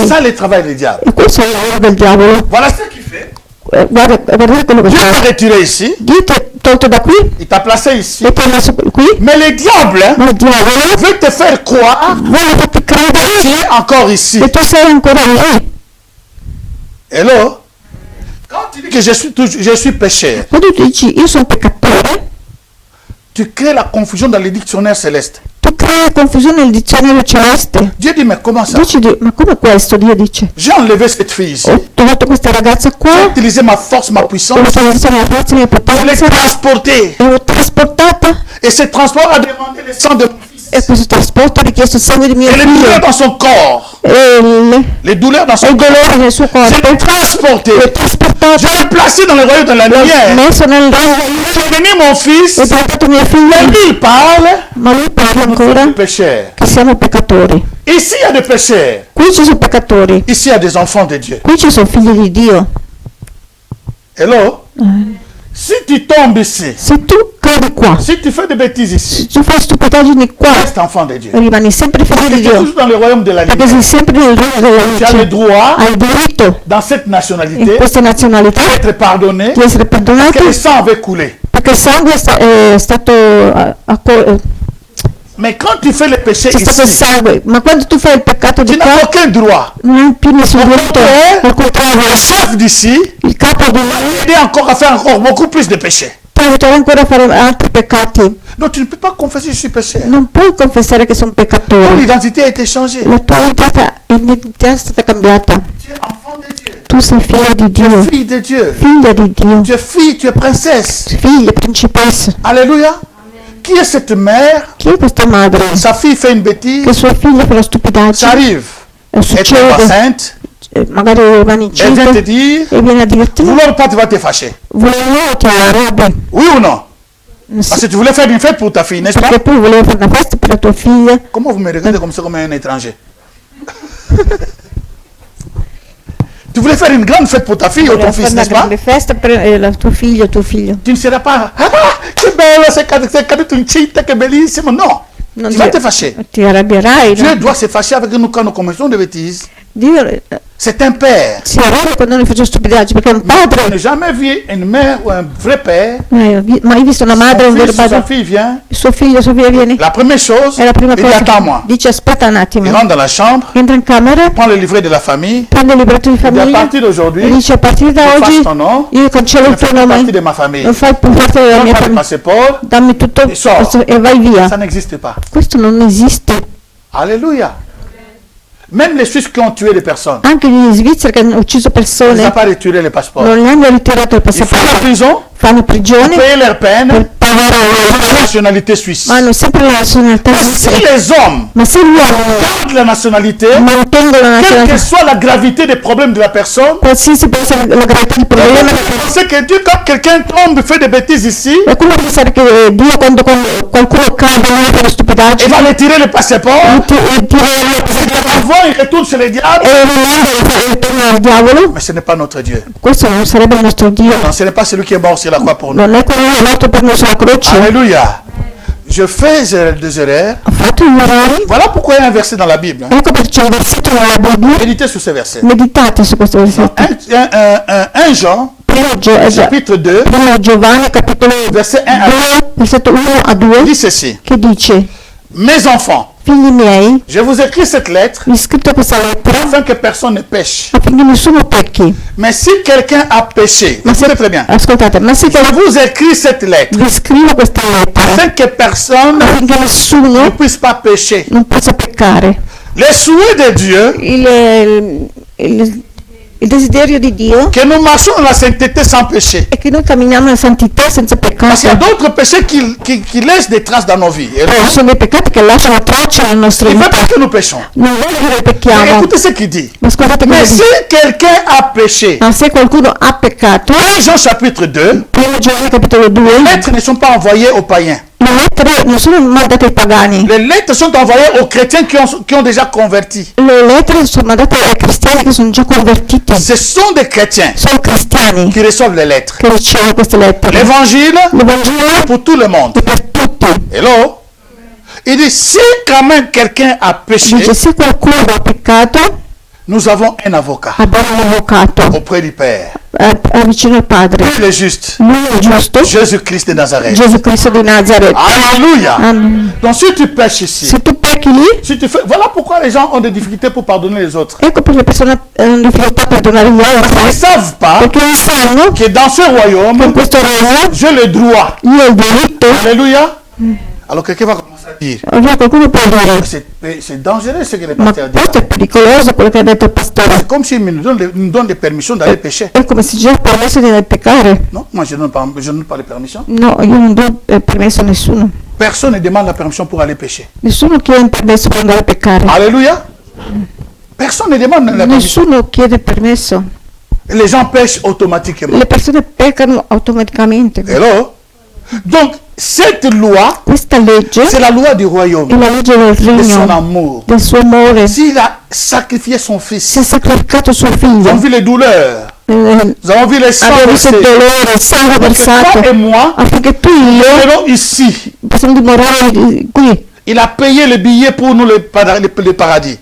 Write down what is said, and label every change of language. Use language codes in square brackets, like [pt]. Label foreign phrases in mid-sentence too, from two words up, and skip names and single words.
[fr] ça le travail du diable. [it] E questo è il lavoro del diavolo. [fr] Voilà ce qu'il fait. [it] Guardate quello che [fr] Dieu t'a [it] fa. [fr] retiré ici, [it] Dio ti ha tolto da qui [fr] il t'a placé ici. [it] e ti ha messo qui, [fr] Mais le diable [it] ma il diavolo [fr] veut te faire croire [it] vuole farti [fr] que tu [it] credere [fr] es encore ici. [it] che tu sei ancora lì. [fr] Hello? Quand tu dis que je suis pécheur, [it] Quando tu dici io sono peccatore, [fr] tu crées la confusion dans les dictionnaires célestes. [it] tu crei confusione nel dizionario celeste. [fr] Dieu dit, mais comment ça? [it] Dici, ma come questo? Dio dice, [fr] J'ai enlevé cette fille ici. [it] ho trovato questa ragazza [fr] J'ai [it] qua, [fr] utilisé ma force, ma [it] ho [fr] puissance [it] utilizzato la mia forza, la mia [fr] pour les [it] potenza, [fr] transporter. [it] e l'ho trasportata, [fr] Et ce transport a demandé le sang de mon fils. [it] e questo trasporto ha richiesto il sangue di mio [fr] Et les douleurs [it] figlio, [fr] dans son corps. [it] e [fr] Les douleurs dans [it] il [fr] son corps. [it] dolore nel suo [fr] Je [it] corpo, [fr] l'ai transporté. [it] l'ho trasportato, [fr] Je l'ai placé dans le royaume de la [it] l'ho [fr] lumière. [it] messo nel regno, [fr] J'ai donné mon fils. [it] ho portato mio [fr] Et [it] figlio, [fr] lui, il parle. [it] ma lui parla ancora [fr] Des pécheurs. [it] che siamo peccatori. [fr] Ici, il y a des pécheurs. [it] Qui ci sono peccatori, [fr] Ici, il y a des enfants de Dieu. [it] qui ci sono figli di Dio. [fr] Hello? Si tu tombes ici, [it] Se tu cadi qua, [fr] si tu fais des bêtises ici, [it] se tu fai stupidaggini qua, [fr] reste enfant de Dieu. [it] rimani sempre figlio [fr] Tu [it] di [fr] es [it] Dio, [fr] toujours dans le royaume de la [it] perché [fr] lumière. [it] sei sempre nel regno della [fr] Tu as le [it] luce. [fr] droit, [it] Hai diritto [fr] dans cette [it] in [fr] nationalité, [it] questa nazionalità [fr] d'être pardonné, [it] di essere [fr] parce [it] perdonato [fr] que le sang avait coulé. [it] perché il sangue è stato [fr] Mais quand tu fais le péché [it] c'è stato il [fr] ici, [it] sangue, ma quando tu fai il peccato [fr] tu [it] di [fr] n'as [it] qua [fr] aucun droit. [it] non hai più nessun diritto, al contrario, [fr] Le chef d'ici, [it] il capo di [fr] il est encore à faire encore beaucoup plus de péchés. [it] ti aiuterà ancora a fare altri peccati. [fr] Donc tu ne peux pas confesser je suis pécheur. [it] Non puoi confessare che sono [fr] Ton [it] peccatore. [fr] identité a été changée. [it] La tua identità è stata cambiata. [fr] Tu es enfant de Dieu. [it] Tu sei figlia di [fr] Tu es [it] Dio, [fr] fille de Dieu. [it] figlia di Dio, [fr] Tu es fille, tu es princesse. [it] figlia, principessa. [fr] Alléluia. Qui est cette mère? [it] Chi è questa madre? [fr] Sa fille fait une [it] Che [fr] bêtise. [it] sua figlia fa la [fr] Ça [it] stupidaggine, [fr] arrive. [it] e [fr] Elle est [it] succede, [fr] enceinte. [it] magari rimane [fr] Elle vient te [it] incinta [fr] dire, [it] e viene a dirti, [fr] vouloir pas, tu vas te fâcher. [it] volevo ti arrabbi. [fr] Oui ou non? Parce [it] Sì, [fr] que tu voulais faire une fête pour ta fille, n'est-ce pas? [it] perché tu volevi fare una festa per la tua figlia. [fr] Comment vous me regardez comme ça, comme un étranger? Tu voulais faire une grande fête pour ta fille ou ton [it] Volevo [fr] fils, [it] fare una [fr] n'est-ce pas? [it] grande festa per la tua figlia o tuo figlio. [fr] Tu ne seras pas, [it] ah, che bello, sei caduto incinta, che bellissimo. Non. Non [fr] Tu vas te fâcher. [it] ti arrabbierai, [fr] Dieu [it] no? [fr] doit se fâcher avec nous quand nous commettons des bêtises. [it] Dio [fr] C'est un père. [it] si arrabbia quando noi facciamo stupidaggini, perché è un [fr] Je n'ai [it] padre. [fr] jamais vu une mère ou un vrai père. [it] Mai visto una madre o un [fr] Son [it] vero [fr] fils ou sa [it] padre? [fr] fille vient. [it] Il suo figlio, sua figlia viene. [fr] La première chose, [it] È la prima [fr] il dit [it] cosa. [fr] attends-moi. [it] Dice aspetta un [fr] Il [it] attimo. [fr] rentre dans la chambre, [it] Entra in camera, [fr] prend le livret de la famille. [it] prende il libretto di [fr] Il dit à [it] famiglia [fr] partir [it] e [fr] d'aujourd'hui, [it] dice a partire da [fr] efface [it] oggi [fr] ton nom, [it] io cancello [fr] ne [it] il tuo [fr] fais pas partie [it] nome, [fr] de ma famille. [it] non fai più parte della [fr] Donne [it] mia [fr] pas le [it] famiglia, [fr] passeport, [it] dammi tutto E so. e vai via. [fr] ça n'existe pas. [it] Questo non esiste. [fr] Alléluia. Même les Suisses qui ont tué des personnes, [it] Anche gli svizzeri che hanno ucciso [fr] ils n'ont [it] persone [fr] pas retiré les passeports. [it] non gli hanno ritirato il [fr] Ils font la [it] passaporto, [fr] prison, [it] fanno prigione [fr] payer leur [it] per [fr] peine, [it] avere [fr] nationalité suisse. [it] ma hanno sempre la nazionalità [fr] Si [it] svizzera. [fr] les hommes [it] Ma se l'uomo [fr] gardent la nationalité, [it] mantengono la [fr] quelle que [it] nazionalità, [fr] soit la gravité des problèmes de la personne, [it] qualsiasi può essere la gravità del problema, [fr] c'est que Dieu, quand quelqu'un tombe, fait des bêtises ici, [it] qualcuno pensa che Dio quando qualcuno cade non è per [fr] il [it] stupidaggine, [fr] va retirer le passeport, [it] tira [fr] avant il retourne chez les diables. [it] e ritorna al diavolo. [fr] Mais ce n'est pas notre Dieu. [it] Questo non sarebbe il nostro Dio, [fr] Non, ce n'est pas celui qui est mort sur la croix pour nous. [it] non è quello che è morto per noi sulla croce. [fr] Alléluia. Je fais des erreurs. [it] Ha fatto gli errori. [fr] Voilà pourquoi il y a un verset dans la Bible. Hein. [it] Ecco perché c'è un versetto nella Bibbia. [fr] Méditez sur ce verset. [it] Meditate su questo versetto. [fr] 1 Jean, chapitre 2, [it] Primo Giovanni, capitolo [fr] verset 1 à [it] 2, versetto 1 a 2, [fr] dit ceci. [it] che dice: [fr] Mes enfants, [it] figli miei, [fr] je vous écris cette lettre [it] vi ho scritto questa lettera [fr] afin que personne ne pêche. [it] affinché nessuno pecchi. [fr] Mais si quelqu'un a péché, écoutez très bien. [it] Ascoltate, ma se [fr] Je vous écris cette lettre [it] vi scrivo questa lettera [fr] afin que personne [it] affinché [fr] ne [it] nessuno [fr] puisse pas pécher. [it] non possa peccare. [fr] Les souhaits de Dieu, [it] Il desiderio di Dio [fr] que nous marchons dans la sainteté sans péché. [it] è che noi camminiamo nella santità senza [fr] Parce qu'il y a [it] peccato. [fr] d'autres péchés qui laissent des traces dans nos vies. Et [it] Ci sono dei peccati che lasciano tracce nella nostra [fr] il ne veut [it] vita. [fr] pas que nous péchons. [it] Non vuole che noi [fr] Mais [it] pecchiamo. [fr] écoutez ce qu'il dit. [it] Ma scusate che [fr] Mais si quelqu'un a péché, [it] ma se qualcuno ha peccato, [fr] 1 Jean chapitre 2, [it] primo Giovanni capitolo [fr] les [it] 2, [fr] lettres ne sont pas envoyées aux païens. [it] le lettere non sono mandate ai pagani. [fr] Les lettres sont envoyées aux chrétiens qui ont déjà converti. [it] Le lettere sono mandate ai cristiani che sono già convertiti. [fr] Ce sont des chrétiens [it] Sono cristiani [fr] qui reçoivent les lettres. [it] che ricevono queste lettere. [fr] L'évangile [it] L'Evangelo [fr] pour tout le monde. [it] è per tutti. [fr] Hello? Il dit, si quand même quelqu'un a péché, [it] Dice, se qualcuno ha peccato, [fr] nous avons un avocat [it] abbiamo un avvocato [fr] auprès du Père. [it] vicino al Padre. [fr] Il est juste. [it] Lui è giusto, [fr] Jésus-Christ de Nazareth. [it] Gesù Cristo di Nazareth. [fr] Alléluia. Amen. Donc si tu pêches ici, [it] Se tu pecchi lì, [fr] si tu fais, voilà pourquoi les gens ont des difficultés pour pardonner les autres. [it] ecco perché le persone hanno difficoltà a perdonare gli [fr] Ils ne [it] altri, [fr] savent pas [it] perché non sanno [fr] que dans ce [it] che in [fr] royaume, [it] questo regno [fr] j'ai le droit. [it] io ho il diritto. [fr] Alléluia. Alors quelqu'un va commencer à dire, [it] Allora qualcuno può dire, [fr] c'est dangereux ce que les [it] ma [fr] pasteurs disent. [it] questo è pericoloso quello che ha detto il pastore. [fr] C'est comme s'ils nous donnent des permissions d'aller pécher. [it] È come se già ha permesso di peccare. [fr] Non, moi je ne donne pas les permissions. [it] No, io non do permesso a nessuno. [fr] Personne ne demande la permission pour aller pécher. [it] Nessuno chiede il permesso per andare a peccare. [fr] Alléluia. Personne ne demande la permission. [it] Nessuno chiede permesso. [fr] Les gens pêchent automatiquement. [it] Le persone peccano automaticamente. [fr] Hello? Donc, cette loi, [it] Questa legge [fr] c'est la loi du [it] è [fr] royaume, [it] la legge del [fr] de son [it] regno, [fr] amour. [it] del suo amore. [fr] S'il a sacrifié son [it] Si [fr] fils, [it] ha sacrificato suo [fr] nous avons [it] figlio. [fr] vu les douleurs, nous avons vu les sangs [it] Abbiamo visto il [fr] versés. [it] dolore, il sangue versato, [fr] Toi et moi, [it] affinché tu e [fr] nous [it] io [fr] venons ici. [it] possiamo dimorare qui. [fr] Il a payé le billet pour nous le paradis.